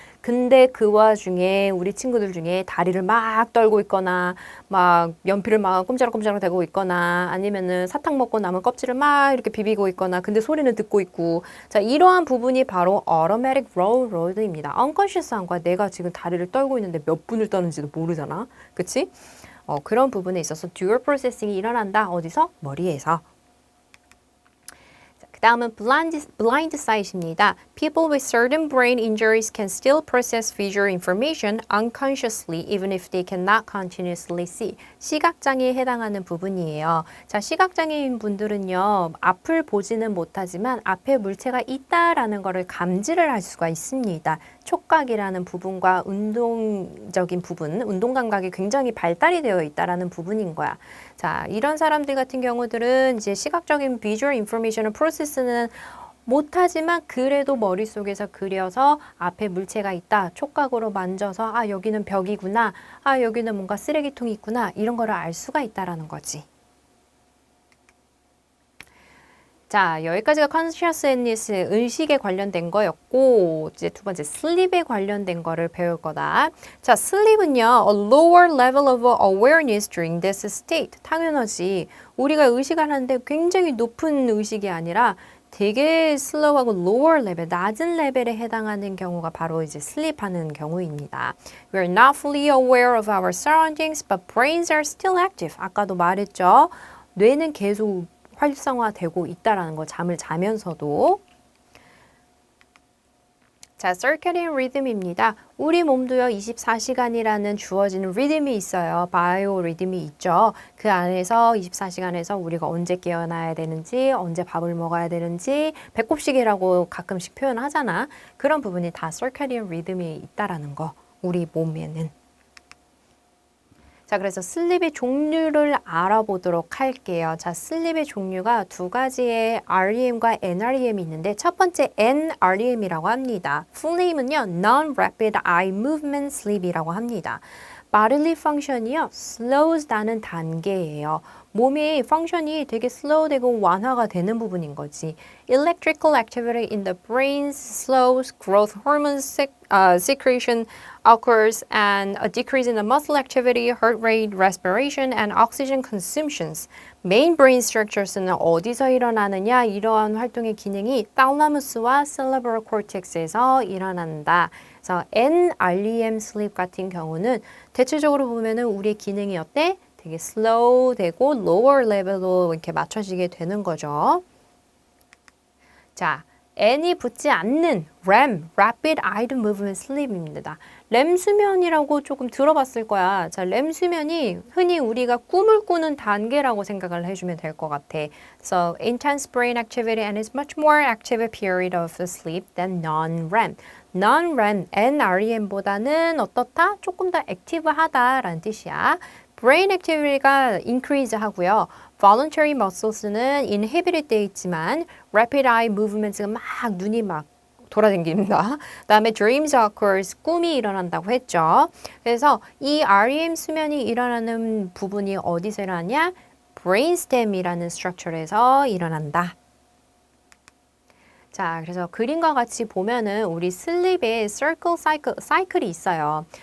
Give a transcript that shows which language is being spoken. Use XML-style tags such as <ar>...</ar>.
<ko>근데 그 와중에 우리 친구들 중에 다리를 막 떨고 있거나 막 연필을 막 꼼지락꼼지락 대고 있거나 아니면은 사탕 먹고 남은 껍질을 막 이렇게 비비고 있거나 근데 소리는 듣고 있고 자 이러한 부분이 바로 automatic low road입니다. unconscious한 거야. 내가 지금 다리를 떨고 있는데 몇 분을 떠는지도 모르잖아. 그치? 그런 부분에 있어서 dual processing이 일어난다. 어디서? 머리에서. 그 다음은 blind sight입니다.</ko> <en>People with certain brain injuries can still process visual information unconsciously even if they cannot continuously see.</en> <ko>시각장애에 해당하는 부분이에요. 자, 시각장애인 분들은요. 앞을 보지는 못하지만 앞에 물체가 있다라는 것을 감지를 할 수가 있습니다. 촉각이라는 부분과 운동적인 부분, 운동 감각이 굉장히 발달이 되어 있다라는 부분인 거야. 자, 이런 사람들 같은 경우들은 이제 시각적인 visual information을 프로세스는 못하지만 그래도 머릿속에서 그려서 앞에 물체가 있다. 촉각으로 만져서 아, 여기는 벽이구나. 아, 여기는 뭔가 쓰레기통이 있구나. 이런 거를 알 수가 있다라는 거지. 자, 여기까지가 consciousness, 의식에 관련된 거였고, 이제 두 번째, sleep에 관련된 거를 배울 거다. 자, sleep은요,</ko> <en>a lower level of awareness during this state.</en> <ko>당연하지. 우리가 의식을 하는데 굉장히 높은 의식이 아니라 되게 슬로우하고 lower level, 낮은 레벨에 해당하는 경우가 바로 이제 sleep하는 경우입니다.</ko> <en>We are not fully aware of our surroundings, but brains are still active.</en> <ko>아까도 말했죠. 뇌는 계속 활성화되고 있다라는 거, 잠을 자면서도. 자, circadian rhythm입니다. 우리 몸도요, 24시간이라는 주어지는 리듬이 있어요. 바이오 리듬이 있죠. 그 안에서 24시간에서 우리가 언제 깨어나야 되는지, 언제 밥을 먹어야 되는지, 배꼽시계라고 가끔씩 표현하잖아. 그런 부분이 다 circadian rhythm이 있다라는 거, 우리 몸에는. 자, 그래서 슬립의 종류를 알아보도록 할게요. 자, 슬립의 종류가 두 가지의 REM과 NREM이 있는데 첫 번째 NREM이라고 합니다. 풀네임은요, Non-Rapid Eye Movement Sleep이라고 합니다. bodily function이요, slows 다는 단계예요. 몸의 펑션이 되게 슬로우되고 완화가 되는 부분인 거지.</ko> <en>Electrical activity in the brain slows, growth hormone secretion occurs, and a decrease in the muscle activity, heart rate, respiration, and oxygen consumptions.</en> <ko>Main brain structures는 어디서 일어나느냐? 이러한 활동의 기능이 thalamus와 cerebral cortex에서 일어난다. 그래서 NREM sleep 같은 경우는 대체적으로 보면은 우리의 기능이 어때? 되게 slow 되고 lower level로 이렇게 맞춰지게 되는 거죠. 자, N이 붙지 않는 REM, Rapid Eye Movement Sleep입니다. 렘 수면이라고 조금 들어봤을 거야. 자, 렘 수면이 흔히 우리가 꿈을 꾸는 단계라고 생각을 해주면 될 것 같아.</ko> <en>So, intense brain activity and is much more active period of sleep than non-REM.</en> <ko>non-REM, NREM보다는 어떻다? 조금 더 액티브하다라는 뜻이야. brain activity가 increase 하고요. voluntary muscles는 inhibited 돼 있지만 rapid eye movements가 막 눈이 막 돌아다닙니다. 그다음에</ko> <en>dreams occurs,</en> <ko>꿈이 일어난다고 했죠. 그래서 이 REM 수면이 일어나는 부분이 어디서 일어나냐? brainstem이라는 structure에서 일어난다. 자, 그래서 그림과 같이 보면은 우리 슬립에 circle 사이클이 있어요.</ko>